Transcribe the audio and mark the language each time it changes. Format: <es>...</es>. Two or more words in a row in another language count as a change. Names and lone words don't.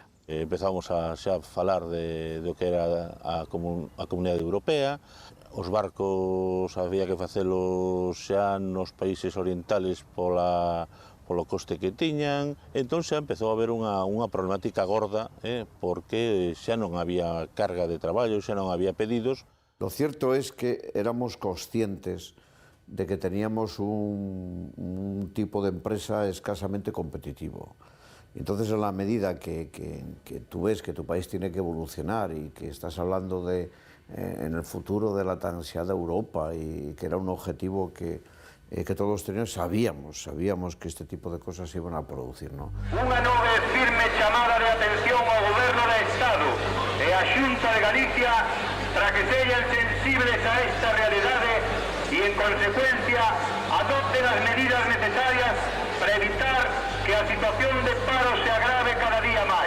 <gl>Empezamos a xa falar do que era a Comunidade Europea. Os barcos había que facelos xa nos países orientales polo coste que tiñan. Entón xa empezou a haber unha problemática gorda, porque xa non había carga de traballo, xa non había pedidos.</gl> <es>Lo cierto es que éramos conscientes de que teníamos un tipo de empresa escasamente competitivo. Entonces, en la medida que tú ves que tu país tiene que evolucionar y que estás hablando en el futuro de la tan ansiada Europa y que era un objetivo que todos teníamos, sabíamos que este tipo de cosas se iban a producir, ¿no?</es> <gl>Unha nova e firme chamada de atención ao Goberno do Estado e á Xunta de Galicia para que sexan sensibles a esta realidade e, en consecuencia, adopten as medidas necesarias para evitar que a situación de paro se agrave cada día máis.</gl>